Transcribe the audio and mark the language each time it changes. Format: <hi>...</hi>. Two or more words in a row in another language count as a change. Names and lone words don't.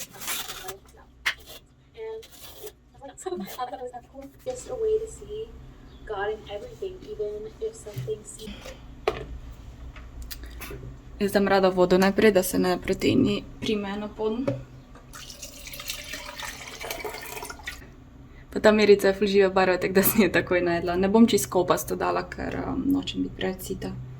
<en>I thought it was cool, just a way to see God in everything, even if something seems...</en> <sl>Jaz dam rada vodo najprej, da se ne proteini primejo na poden. Pa ta mirica je ful žive barve, tako da sem jo takoj najedla. Ne bom čisto kopasto dala, ker nočem biti preveč sita.</sl>